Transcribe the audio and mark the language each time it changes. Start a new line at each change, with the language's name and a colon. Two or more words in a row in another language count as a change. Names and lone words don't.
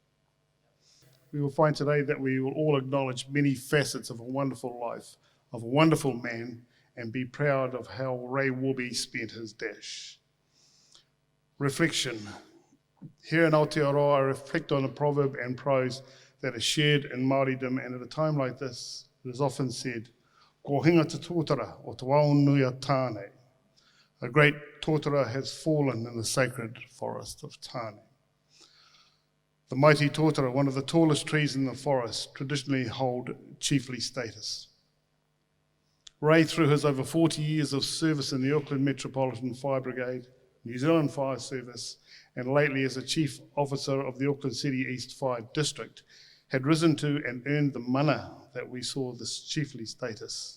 English: We will find today that we will all acknowledge many facets of a wonderful life, of a wonderful man, and be proud of how Ray Warby spent his dash. Reflection. Here in Aotearoa, I reflect on a proverb and prose that is shared in Māoridom, and at a time like this, it is often said,
Māori: ko hinga te tōtara o te waonuia tāne.
English: A great tōtara has fallen in the sacred forest of Tāne. The mighty tōtara, one of the tallest trees in the forest, traditionally hold chiefly status. Ray, through his over 40 years of service in the Auckland Metropolitan Fire Brigade, New Zealand Fire Service, and lately as a Chief Officer of the Auckland City East Fire District, had risen to and earned the mana that we saw this chiefly status.